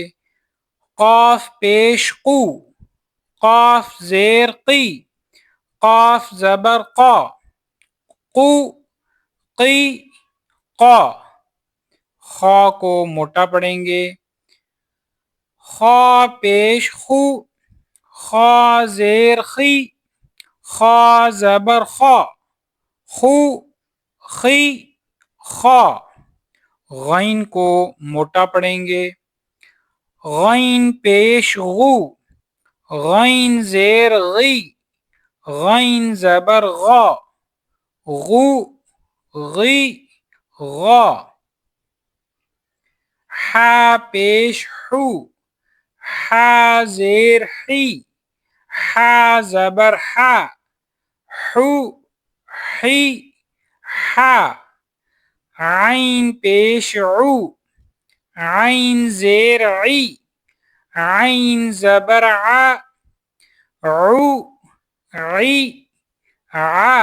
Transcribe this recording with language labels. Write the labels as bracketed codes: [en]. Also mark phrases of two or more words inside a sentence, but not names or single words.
[ur] قاف پیش قو، قاف زیر قی، قاف زبر قا، قو قی قا. خا کو موٹا پڑھیں گے. خا پیش خو، خا زیر خی، خا زبر خا، خو خی خا. غین کو موٹا پڑھیں گے. غین پیش غو، غین زیر غی، غین زبر غا، غو غی غا. حا پیش حو، حا زیر حی، حا زبر حا، حو حی حا. عین پیش عو، عین زیر عی، عین زبر ع، عو عی ع.